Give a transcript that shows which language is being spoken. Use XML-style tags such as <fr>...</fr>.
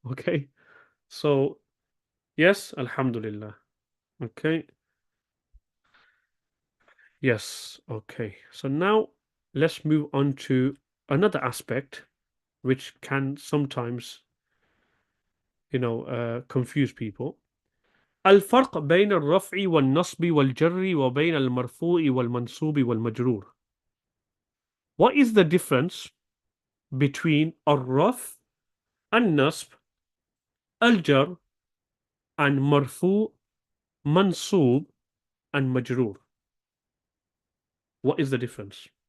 <en>Okay. So yes, alhamdulillah. Okay. Yes. Okay. So now let's move on to another aspect which can sometimes, confuse people.</en> <ar>الفرق بين الرفع والنصب والجر وبين المرفوع والمنصوب والمجرور.</ar> <en>What is the difference between الرفع, النصب, الجر, and مرفوع, منصوب, and مجرور? What is the difference?</en>